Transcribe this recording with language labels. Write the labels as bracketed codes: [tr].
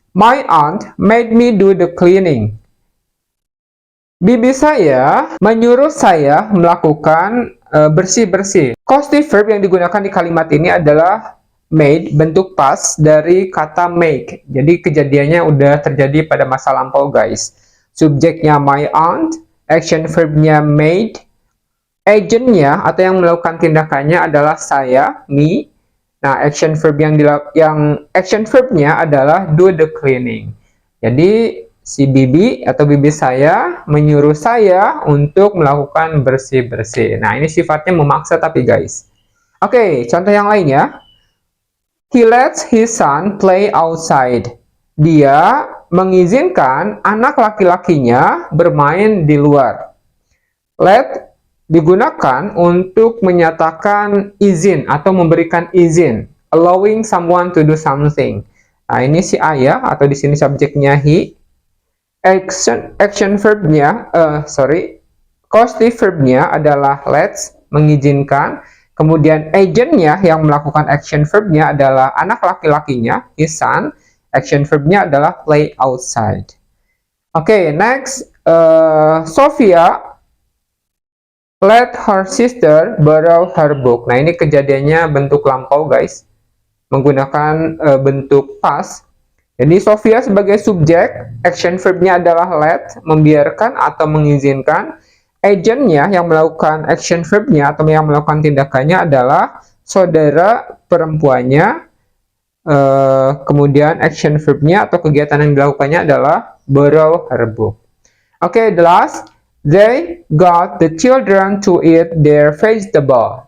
[en] My aunt made me do the cleaning. [id] Bibi saya menyuruh saya melakukan bersih-bersih. Causative verb yang digunakan di kalimat ini adalah made, bentuk past dari kata make. Jadi kejadiannya udah terjadi pada masa lampau, guys. Subjeknya [en] my aunt, [id] action verbnya made, agentnya atau yang melakukan tindakannya adalah saya, me. Nah, action verb yang action verbnya adalah [en] do the cleaning. [id] Jadi si bibi atau bibi saya menyuruh saya untuk melakukan bersih-bersih. Nah, ini sifatnya memaksa tapi, guys. Oke, contoh yang lainnya. [en] He lets his son play outside. [id] Dia mengizinkan anak laki-lakinya bermain di luar. Let digunakan untuk menyatakan izin atau memberikan izin, [en] allowing someone to do something. [id] Nah, ini si ayah atau di sini subjeknya he. Action verbnya, causative verbnya adalah let's, mengizinkan. Kemudian agentnya yang melakukan action verbnya adalah anak laki-lakinya, [en] his son. [id] Action verbnya adalah [en] play outside. [id] Oke, [en] next, Sophia let her sister borrow her book. [id] Nah, ini kejadiannya bentuk lampau, guys. Menggunakan bentuk past. Jadi, Sophia sebagai subjek, action verbnya adalah let, membiarkan atau mengizinkan. Agentnya yang melakukan action verbnya atau yang melakukan tindakannya adalah saudara perempuannya. Kemudian action verbnya atau kegiatan yang dilakukannya adalah [en] borrow her book. [id] Oke, [en] the last. They got the children to eat their vegetable.